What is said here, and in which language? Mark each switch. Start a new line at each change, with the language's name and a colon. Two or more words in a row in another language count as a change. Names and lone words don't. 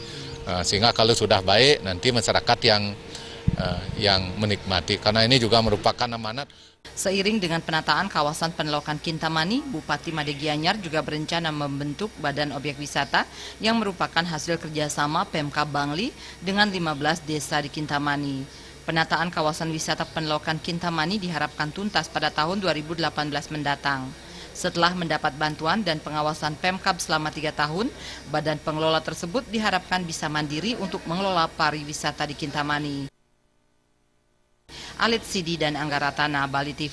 Indonesian: Sehingga kalau sudah baik nanti masyarakat yang menikmati, karena ini juga merupakan amanat. Seiring dengan penataan kawasan Penolokan Kintamani, Bupati Made Gianyar juga berencana membentuk badan objek wisata yang merupakan hasil kerjasama Pemkab Bangli dengan 15 desa di Kintamani. Penataan kawasan wisata Penolokan Kintamani diharapkan tuntas pada tahun 2018 mendatang. Setelah mendapat bantuan dan pengawasan Pemkab selama 3 tahun, badan pengelola tersebut diharapkan bisa mandiri untuk mengelola pariwisata di Kintamani. Alit Sidi dan Angga Ratana, Bali TV.